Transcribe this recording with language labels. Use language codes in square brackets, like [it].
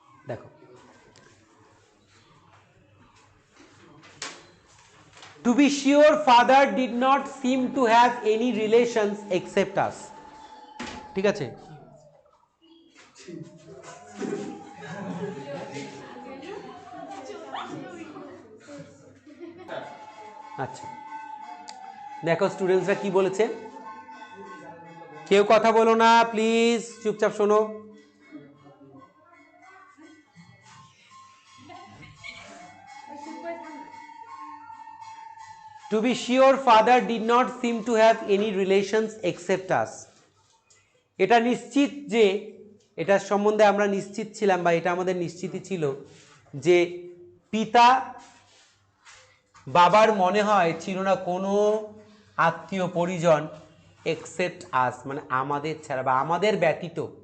[bn] দেখো, [en] to be sure father did not seem to have any relations except us. [bn] ঠিক আছে, আচ্ছা দেখো স্টুডেন্টসরা কি বলেছে, কেউ কথা বলো না প্লিজ, চুপচাপ শোনো। [en] To be sure father did not seem to have any relations except us. [bn] এটা নিশ্চিত যে, এটার সম্বন্ধে আমরা নিশ্চিত ছিলাম বা এটা আমাদের নিশ্চিতই ছিল যে পিতা বাবার মনে হয় ছিল না কোনো আত্মীয় পরিজন [en] except us, [bn] মানে আমাদের ছাড়া বা আমাদের ব্যতীত।